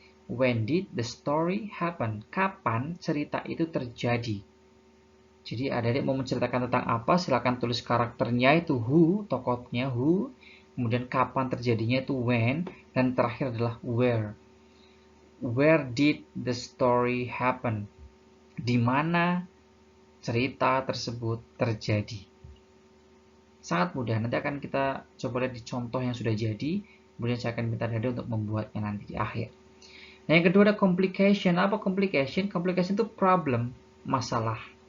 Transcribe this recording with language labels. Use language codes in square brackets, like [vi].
[en] When did the story happen? [id] Kapan cerita itu terjadi? Jadi adik-adik mau menceritakan tentang apa? Silakan tulis karakternya itu who, tokohnya who, kemudian kapan terjadinya itu when, dan terakhir adalah where. [en] Where did the story happen? [id] Di mana cerita tersebut terjadi? Sangat mudah, nanti akan kita coba lihat di contoh yang sudah jadi, kemudian saya akan minta Dada untuk membuatnya nanti di akhir. Nah, yang kedua ada complication. Apa complication? Complication itu problem, masalah.